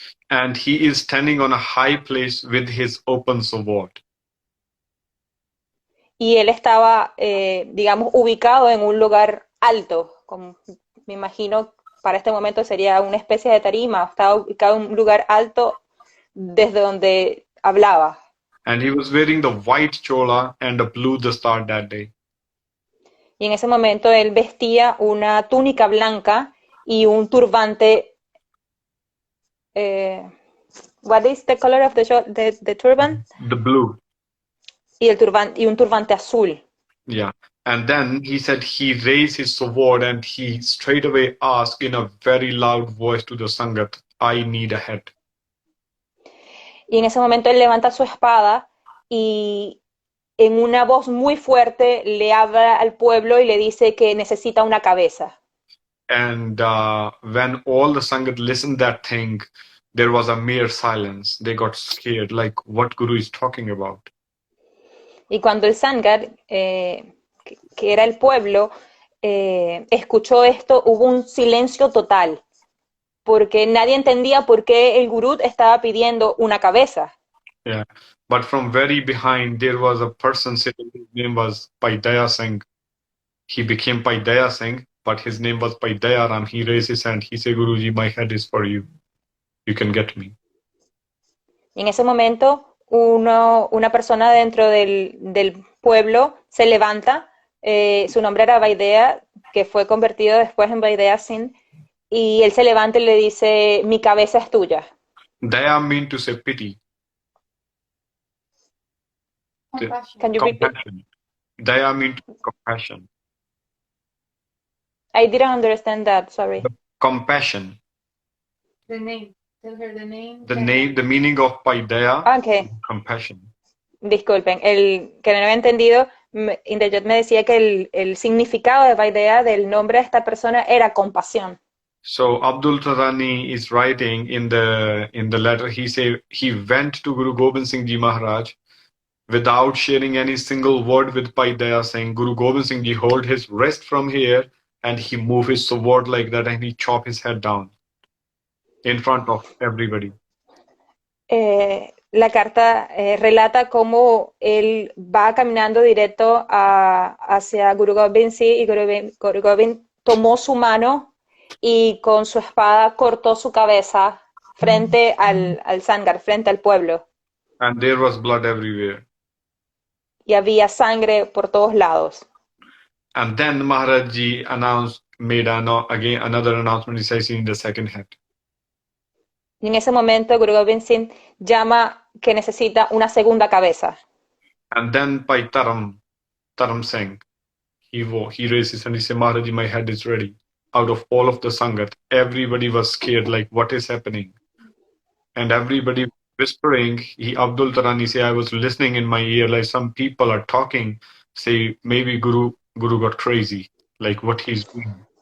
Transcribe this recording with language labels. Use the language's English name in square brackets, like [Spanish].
[English] And he is standing on a high place with his open sword. [Spanish] Y él estaba, digamos, ubicado en un lugar alto, como me imagino para este momento sería una especie de tarima, estaba ubicado en un lugar alto desde donde hablaba. [English] And he was wearing the white chola and a blue dastar that day. [Spanish] Y en ese momento él vestía una túnica blanca y un turbante. [English] What is the color of the turban? The blue. [Spanish] Y un turbante azul. [English] Yeah. And then he said he raised his sword and he straight away asked in a very loud voice to the Sangat, I need a head. [Spanish] Y en ese momento él levanta su espada y en una voz muy fuerte le habla al pueblo y le dice que necesita una cabeza. [English] And when all the Sangat listened that thing, there was a mere silence. They got scared, like what Guru is talking about. [Spanish] Y cuando el Sangat, que era el pueblo, escuchó esto, hubo un silencio total, porque nadie entendía por qué el gurú estaba pidiendo una cabeza. [English] Yeah, but from very behind, there was a person sitting, his name was Paidaya Singh. He became Paidaya Singh, but his name was Paidaya Ram. He raised his hand. He said, Guruji, my head is for you. You can get me. [Spanish] Y en ese momento, una persona dentro del pueblo se levanta, su nombre era Vaidea, que fue convertido después en Vaidea Singh, y él se levanta y le dice, mi cabeza es tuya. [English] Daya mean to say pity. Compassion. Can you repeat? Compassion. Daya mean to compassion. I didn't understand that, sorry. Compassion. The name. Tell her the name. The name, the meaning of Paidaya, Okay. compassion. [Spanish] disculpen, el que no había entendido, Inderjot me decía que el significado de Vaidea del nombre de esta persona era compasión. [English] So Abdul Tarani is writing in the letter. He say he went to Guru Gobind Singh Ji Maharaj without sharing any single word with Pai Daya Singh. Guru Gobind Singh Ji hold his wrist from here and he move his sword like that and he chop his head down in front of everybody. [Spanish] La carta relata cómo él va caminando directo hacia Guru Gobind Singh y Guru Gobind tomó su mano y con su espada cortó su cabeza frente al Sangar, frente al pueblo. [English] And there was blood everywhere. [Spanish] Y había sangre por todos lados. [English] And then Maharaj Ji made again another announcement. He says, in the second head. [Spanish] Y en ese momento Guru Gobind Singh llama que necesita una segunda cabeza. [English] And then by Taram Singh, he raised his hand. He said, Maharaj Ji, my head is ready. Out of all of the Sangat, everybody was scared, like, what is happening? And everybody whispering, Abdul Tarani say, I was listening in my ear, like some people are talking, say, maybe Guru got crazy, like what he's doing.